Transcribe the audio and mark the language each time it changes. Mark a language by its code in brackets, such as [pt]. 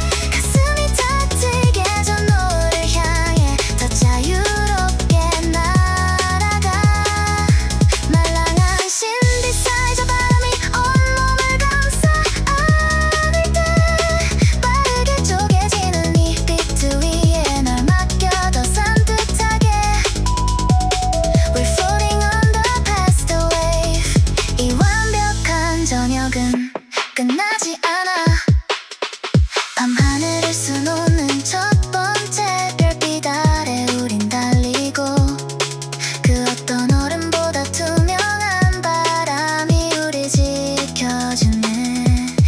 [ko] 가슴이 타뜨게 저 너를 향해 더 자유롭게 날아가. 말랑한 신디사이저 바람이 온몸을 감싸 안을 때 빠르게 쪼개지는 이 비트 위에 널 맡겨 더 산뜻하게. [en] We're floating on the past wave. [ko] 이 완벽한 저녁은 끝나지 않아. 밤하늘을 수놓는 첫 번째 별빛 아래 우린 달리고, 그 어떤 얼음보다 투명한 바람이 우리 지켜주네.